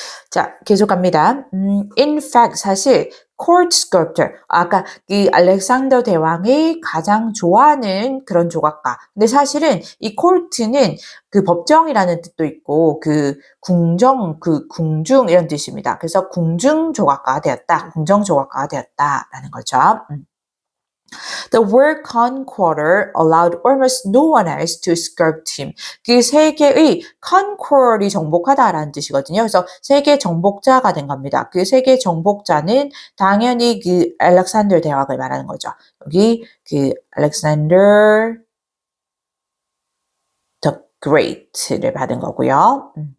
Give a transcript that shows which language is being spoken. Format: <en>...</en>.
<ko>자, 계속 갑니다.</ko> <en>In fact,</en> <ko>사실 court sculptor, 아까 이 알렉산더 대왕이 가장 좋아하는 그런 조각가. 근데 사실은 이 court는 그 법정이라는 뜻도 있고 그 궁중 이런 뜻입니다. 그래서 궁중 조각가가 되었다, 궁정 조각가가 되었다라는 거죠.</ko> <en>The word conqueror allowed almost no one else to sculpt him.</en> <ko>그 세계의 conqueror이 정복하다라는 뜻이거든요. 그래서 세계 정복자가 된 겁니다. 그 세계 정복자는 당연히 그 알렉산더 대왕을 말하는 거죠. 여기 그 Alexander the Great를 받은 거고요.</ko>